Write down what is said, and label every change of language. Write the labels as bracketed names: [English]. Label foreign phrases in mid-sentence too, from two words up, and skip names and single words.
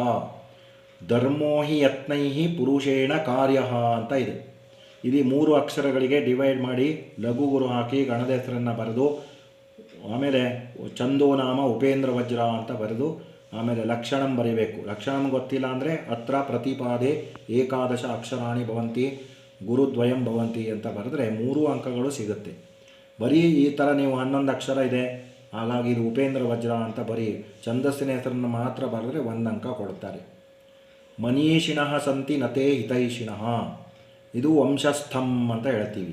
[Sanskrit] ಧರ್ಮೋ ಹಿ ಯತ್ನೈಃ ಪುರುಷೇಣ ಕಾರ್ಯ [Kannada] ಅಂತ ಇದೆ. ಇದು 3 ಅಕ್ಷರಗಳಿಗೆ ಡಿವೈಡ್ ಮಾಡಿ ಲಘು ಗುರು ಹಾಕಿ ಗಣದ ಹೆಸರನ್ನು ಬರೆದು ಆಮೇಲೆ [Sanskrit] ಛಂದೋ ನಾಮ [Kannada] ಉಪೇಂದ್ರ ವಜ್ರ ಅಂತ ಬರೆದು ಆಮೇಲೆ ಲಕ್ಷಣಂ ಬರೀಬೇಕು. ಲಕ್ಷಣಂ ಗೊತ್ತಿಲ್ಲ ಅಂದರೆ [Sanskrit] ಅತ್ರ ಪ್ರತಿಪಾದೆ ಏಕಾದಶ ಅಕ್ಷರಾಣಿ ಭವಂತಿ ಗುರುದ್ವಯಂ ಭವಂತಿ [Kannada] ಅಂತ ಬರೆದ್ರೆ 3 ಅಂಕಗಳು ಸಿಗುತ್ತೆ. ಬರೀ ಈ ಥರ ನೀವು 11 ಅಕ್ಷರ ಇದೆ ಹಾಗಾಗಿ ಇದು ಉಪೇಂದ್ರ ವಜ್ರ ಅಂತ ಬರೀ ಛಂದಸ್ಸಿನ ಹೆಸರನ್ನು ಮಾತ್ರ ಬರೆದ್ರೆ 1 ಅಂಕ ಕೊಡ್ತಾರೆ. [Sanskrit] ಮನೀಷಿಣಃ ಸಂತಿ ನತೇ ಹಿತೈಷಿಣಃ, [Kannada] ಇದು ವಂಶಸ್ಥಂ ಅಂತ ಹೇಳ್ತೀವಿ.